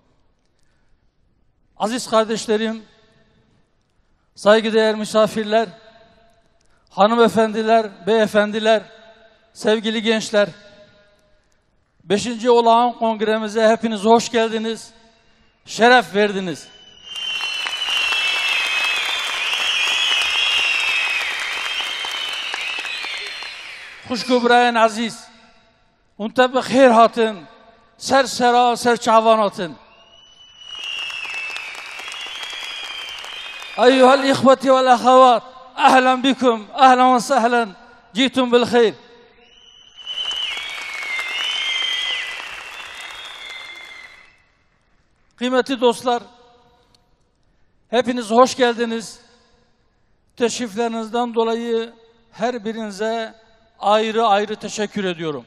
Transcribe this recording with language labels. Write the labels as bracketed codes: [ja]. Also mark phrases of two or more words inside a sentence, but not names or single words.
[tr] Aziz kardeşlerim, saygıdeğer misafirler, hanımefendiler, beyefendiler, sevgili gençler, 5. Olağan Kongremize hepiniz hoş geldiniz, şeref verdiniz. [ku] Xuşkubrayen aziz, unte bi xeyr hatın, ser sera, ser çavan hatın. [ar] أيها الإخوة والأخوات، أهلا بكم، أهلا وسهلا، جئتم بالخير. [tr] Kıymetli dostlar, hepiniz hoş geldiniz. Teşriflerinizden dolayı her birinize ayrı ayrı teşekkür ediyorum.